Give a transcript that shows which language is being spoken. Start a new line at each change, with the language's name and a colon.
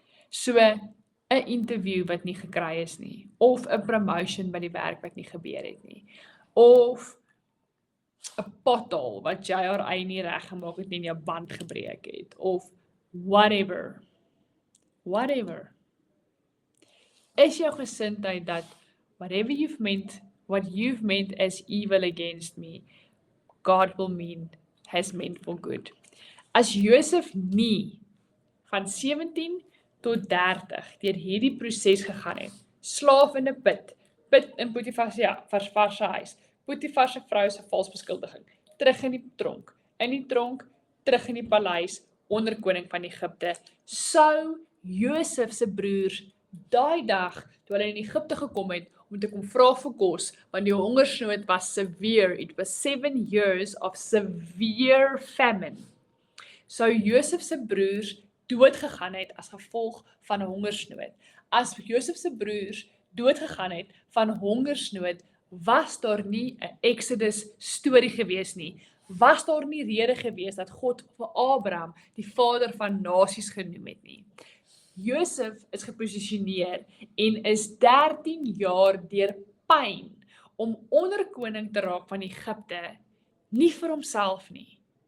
Afrikaans: So 'n interview wat nie gekry is nie, of 'n promotion by die werk wat nie gebeur het nie, of 'n pothole wat jy haar eie nie reggemaak het nie en jou band gebreek het, of whatever. Is jou gesindheid dat
English: what you've meant as evil against me, God has meant for good.
Afrikaans: As Josef nie van 17 tot 30 deur hierdie proses gegaan het, slaaf in 'n put in Potifar se huis, Potifar se vrou se vals beskuldiging, terug in die tronk, terug in die paleis, onder koning van Egipte, sou Josef se broers daai dag, toe hulle in Egipte gekom het, om te kom vra vir kos, want die hongersnood was severe,
English: it was 7 years of severe famine.
Afrikaans: Sou Josef se broers doodgegaan het as gevolg van hongersnood. As Josef se broers doodgegaan het van hongersnood, was daar nie 'n Exodus storie gewees nie. Was daar nie rede gewees dat God vir Abraham die vader van nasies genoem het nie. Josef is geposisioneer en is 13 jaar deur pyn om onderkoning te raak van Egipte, nie vir homself nie.